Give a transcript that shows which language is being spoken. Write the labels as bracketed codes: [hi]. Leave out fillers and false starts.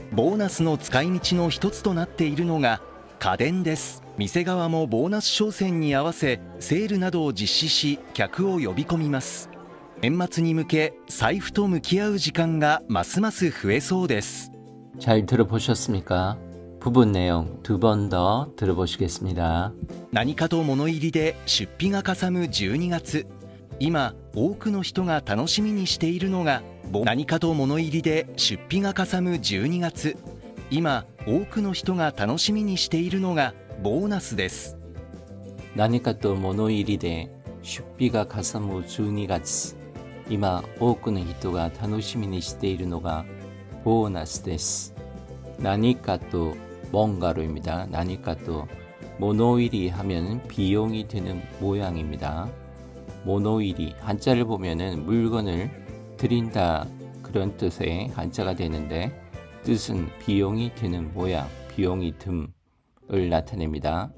[ja] ボーナスの使い道の一つとなっているのが家電です。店側もボーナス商戦に合わせセールなどを実施し、客を呼び込みます。年末に向け財布と向き合う時間がますます増えそうです。 [ko] 잘 들어보셨습니까? 부분 내용 두 번 더 들어보시겠습니다. [ja] 何かと物入りで出費がかさむ12月。今、多くの人が楽しみにしているのが何かと物入りで出費がかさむ12月。今、多くの人が楽しみにしているのがボーナスです。何かと物入りで出費がかさむ12月。今、多くの人が楽しみにしているのがボーナスです。 [ko] 何かと뭔가로입니다. 何かと모노일이 하면 비용이 드는 모양입니다. 모노일이 한자를 보면은 물건을 드린다 그런 뜻의 한자가 되는데, 뜻은 비용이 드는 모양, 비용이 듦을 나타냅니다.